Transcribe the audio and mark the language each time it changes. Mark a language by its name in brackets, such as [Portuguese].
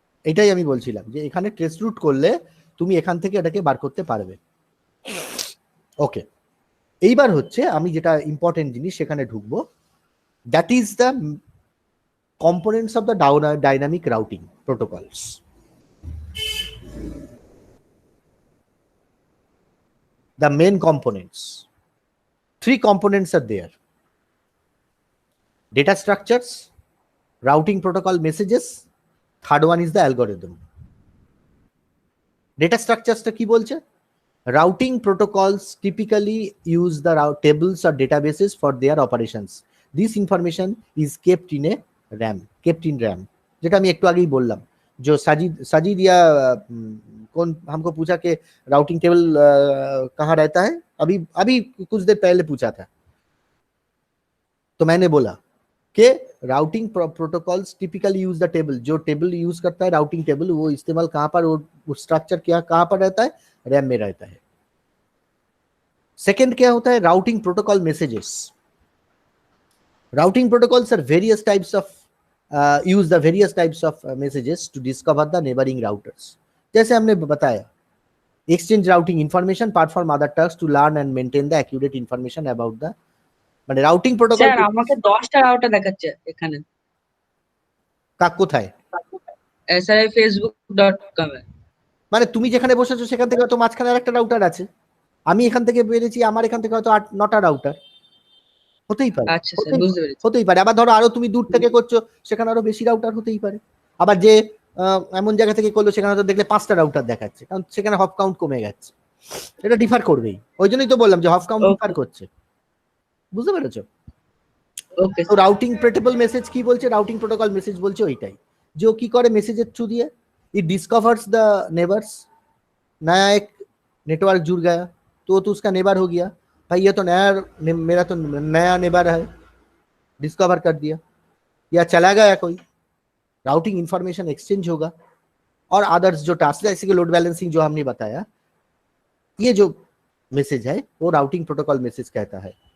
[Bangla] এটাই আমি বলছিলাম যে এখানে ট্রেস রুট করলে তুমি এখান থেকে এটাকে বার করতে পারবে। ওকে, এইবার হচ্ছে আমি যেটা ইম্পর্টেন্ট জিনিস সেখানে ঢুকবো, [English] That is the components of the dynamic routing protocols. The main components, 3 components are there: data structures, routing protocol messages, third one is the algorithm. Data structures [Bangla] ta ki bolche? [English] Routing protocols typically use the tables or databases for their operations. This information is kept in a RAM, kept in RAM, [Bangla] যেটা আমি একটু আগেই বললাম। [Hindi] जो साजिद या कौन हमको पूछा कि राउटिंग टेबल कहाँ रहता है, अभी कुछ देर पहले पूछा था, तो मैंने बोला कि routing protocols typically [English] use the table, [Hindi] जो टेबल यूज करता है राउटिंग टेबल, वो इस्तेमाल कहाँ पर, वो स्ट्रक्चर क्या कहाँ पर रहता है, रैम में रहता है। सेकेंड क्या होता है, routing protocol messages. [English] Routing protocols are various types of use the various types of messages to discover the neighboring routers. [Hindi] जैसे हमने बताया, [English] exchange routing information, perform other tasks to learn and maintain the accurate information about the, মানে routing protocol। [Bangla] Sir আমাকে 10টা router দেখাচ্ছে এখানে। কাক কোথায়? স্যার facebook.com এ। মানে তুমি যেখানে বসেছো সেখান থেকে হয়তো মাঝখানে আরেকটা রাউটার আছে, আমি এখান থেকে বেরিয়েছি, আমার এখান থেকে হয়তো 8-9টা রাউটার হতেই পারে। আচ্ছা স্যার বুঝতে পেরেছি। হতেই পারে। আবার ধরো আরো তুমি দূর থেকে করছো, সেখানে আরো বেশি রাউটার হতেই পারে। আবার যে এমন জায়গা থেকে করলো সেখানে হয়তো দেখলে 5টা রাউটার দেখাচ্ছে, কারণ সেখানে হপ কাউন্ট কমে গেছে, এটা ডিফার করবেই। ওই জন্যই তো বললাম যে হপ কাউন্ট ডিফার করছে, বুঝতে পেরেছো? ওকে। তো রাউটিং প্রেটেবল মেসেজ কি বলছে, রাউটিং প্রোটোকল মেসেজ বলছে ওইটাই, যে ও কি করে মেসেজের থ্রু দিয়ে [English] It discovers the neighbours. [Hindi] नया एक नेटवर्क जुड़ गया तो उसका नेबर हो गया, भाई ये तो नया, मेरा तो नया नेबर है, डिस्कवर कर दिया। या चला गया कोई, राउटिंग इंफॉर्मेशन एक्सचेंज होगा, और अदर्स जो टास्क जैसे कि लोड बैलेंसिंग जो हमने बताया, ये जो मैसेज है वो राउटिंग प्रोटोकॉल मैसेज कहता है।